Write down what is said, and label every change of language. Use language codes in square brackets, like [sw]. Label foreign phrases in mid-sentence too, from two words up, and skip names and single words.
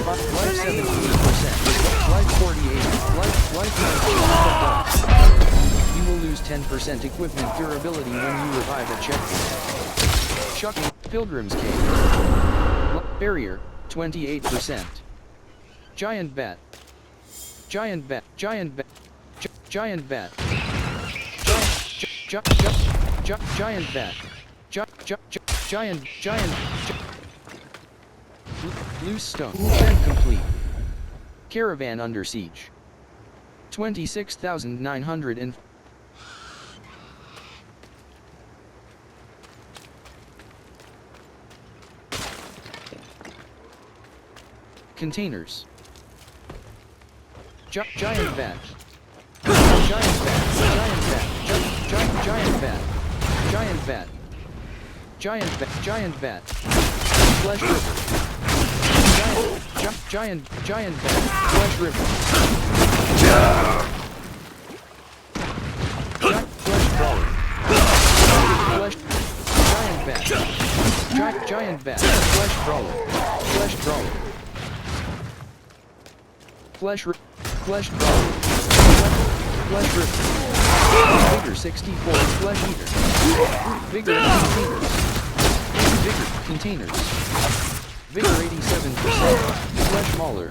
[en] Life 78%. Life 48. Life 90. You will lose 10% equipment durability when you revive a checkpoint. Shocking. Pilgrim's Cave. Barrier 28%. Giant bat. Giant bat. Giant bat. Giant bat. Giant bat. Giant. Loose stone. Mission complete. Caravan under siege. 26,900 and containers. Giant bat. Giant bat. Giant bat. Giant bat. Giant bat. Giant bat. Giant bat. Flesh river. Giant bat. Flesh river. Flesh crawler. Flesh. Giant bat. Giant bat. Flesh crawler. Flesh crawler. Flesh crawler. Flesh rip. Vigor 64. Flesh eater. Vigor containers. Vigor 87%. Flesh mauler.